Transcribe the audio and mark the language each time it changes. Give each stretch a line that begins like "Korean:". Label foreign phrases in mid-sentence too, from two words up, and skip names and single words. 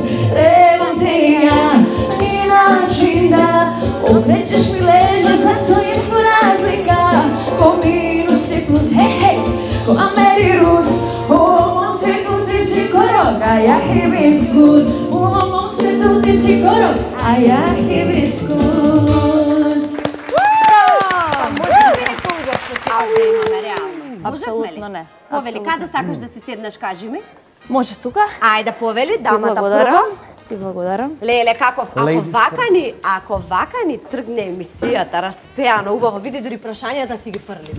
Croatian: Trebam te ja, nije način da okrećeš mi leđa, zato je razlika. Ko minus i plus, hej hej, ko Amerirus, u mom svijetu ti si korov, a ja hibiskus. U mom svijetu ti si korov, a ja hibiskus.
Macedonian: Може да биде поубав почеток да имаме реално? Апсолутно не. Повели, каде сакаш да си седнеш, кажи ми? Може тука? Ајде, повели, Ти дамата благодарам. прво. Ти благодарам. Леле, каков, Ladies ако вака ни тргне емисијата, распеано, убаво, види дури прашањата си ги фрлив.